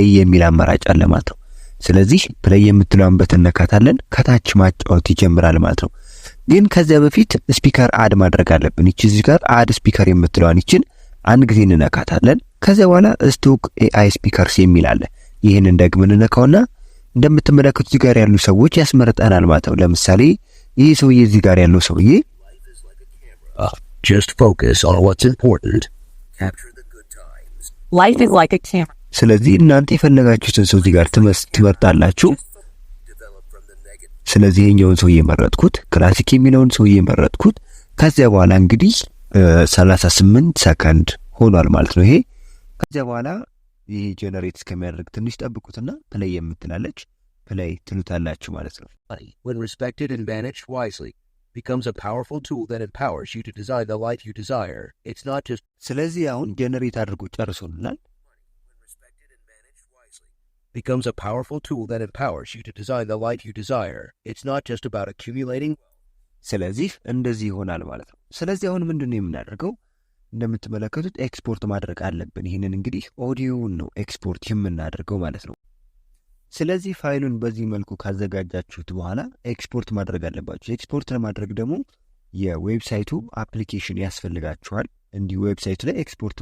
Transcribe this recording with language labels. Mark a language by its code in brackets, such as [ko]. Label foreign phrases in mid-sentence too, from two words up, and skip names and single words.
[am] የሚል አማራጭ አለ ማለት ነው። ስለዚህ ፕሌይ የምትለውን በተነካታለን ከታች ማጫወት ይጀምራል ማለት ነው። ግን ከዚያ በፊት [en] speaker add [am] ማድረግ አለብን። እቺ እዚህ ጋር [en] add speaker [am] የምትለዋን ይችን አንድ ጊዜ እንነካታለን። ከዚያ በኋላ [en] stock AI speakers [am] የሚል አለ። ይህንን ደግመን እንነካውና እንደምትመለከቱት እዚህ ጋር ያሉ ሰዎች ያስመርጠናል ማለት ነው። ለምሳሌ ይህ ሰውዬ እዚህ ጋር ያለው ሰውዬ [en] just focus on what's important, capture the good times, life is like a camera. [am] ስለዚህ እናንተ የፈለጋችሁትን ሰው እዚህ ጋር ትመርጣላችሁ። ስለዚህ ይሄኛውን ሰውዬ መረጥኩት፣ ክላሲክ የሚለውን ሰውዬ መረጥኩት። ከዚያ በኋላ እንግዲህ 38 ሰከንድ ሆኗል ማለት ነው ይሄ። ከዚያ በኋላ ይሄ ጀነሬት እስከሚያደርግ ትንሽ ጠብቁትና ፕሌይ የምትላለች ፕሌይ ትሉታላችሁ ማለት ነው። [en] when respected and managed wisely, becomes a powerful tool that empowers you to design the life you desire. It's not just [am] ስለዚህ አሁን ጀነሬት አድርጎ ጨርሶልናል። [en] becomes a powerful tool that empowers you to design the life you desire. It's not just about accumulating. [am] ስለዚህ እንደዚህ ይሆናል ማለት ነው። ስለዚህ አሁን ምንድነው የምናደርገው? እንደምትመለከቱት ኤክስፖርት ማድረግ አለብን። ይሄንን እንግዲህ ኦዲዮውን ነው ኤክስፖርት የምናደርገው ማለት ነው። ስለዚህ ፋይሉን በዚህ መልኩ ካዘጋጃችሁት በኋላ ኤክስፖርት ማድረግ አለባችሁ። ኤክስፖርት ለማድረግ ደግሞ የዌብሳይቱ አፕሊኬሽን ያስፈልጋችኋል። እንዲህ ዌብሳይቱ ላይ ኤክስፖርት